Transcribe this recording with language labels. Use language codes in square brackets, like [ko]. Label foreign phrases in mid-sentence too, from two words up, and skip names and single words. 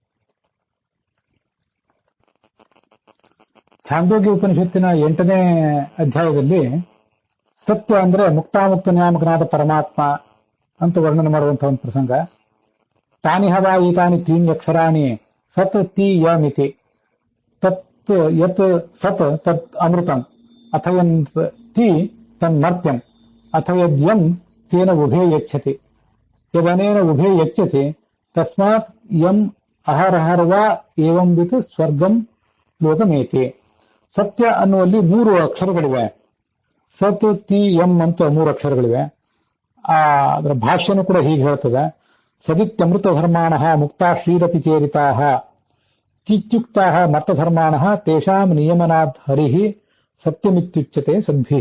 [kn] ಛಾಂದೋಗ್ಯ ಉಪನಿಷತ್ತಿನ 8ನೇ ಅಧ್ಯಾಯದಲ್ಲಿ ಸತ್ಯ ಅಂದ್ರೆ ಮುಕ್ತಾಮುಕ್ತ ನ್ಯಾಮಕನಾದ ಪರಮಾತ್ಮ ಅಂತ ವರ್ಣನೆ ಮಾಡುವಂತಹ ಒಂದು ಪ್ರಸಂಗ. [sa] ತಾನಿ ಹವಾ ಈತಾನಿ ತ್ರೀಣ್ಯಕ್ಷರಾಣಿ ಸತ್ ತಿ ಯಮಿತಿ ತತ್ ಯತ್ ಸತ್ ತತ್ ಅಮೃತಂ ಅಥಯನ್ ತಿ ತನ್ಮರ್ತ್ಯಂ ಅಥಯದ್ಯಂ ತೇನ ಉಭೇ ಯಚ್ಛತಿ ಯದನೇನ ಉಭೇ ಯಚ್ಛತಿ ತಸ್ಮಾತ್ ಯಂ ಅಹರಹರ್ವಾ ಏವಂ ವಿತ್ ಸ್ವರ್ಗಂ ಲೋಕಮೇತಿ. [kn] ಸತ್ಯ ಅನ್ನುವಲ್ಲಿ 3 ಅಕ್ಷರಗಳಿವೆ. ಸತ್ ತಿ ಎಂ ಅಂತ 3 ಅಕ್ಷರಗಳಿವೆ. ಅದರ ಭಾಷ್ಯನೂ ಕೂಡ ಹೀಗೆ ಹೇಳ್ತದೆ. [sa] ಸದಿತ್ಯಮೃತ ಧರ್ಮಾಣಃ ಮುಕ್ತಾ ಶ್ರೀರಪಿ ಚೇರಿತಾಃ ತಿತ್ಯುಕ್ತಾಃ ಮರ್ತಧರ್ಮಾಣಃ ತೇಷಾಂ ನಿಯಮನಾತ್ ಹರಿಃ ಸತ್ಯಮಿತ್ಯುಚ್ಯತೆ ಸದ್ಭಿಃ.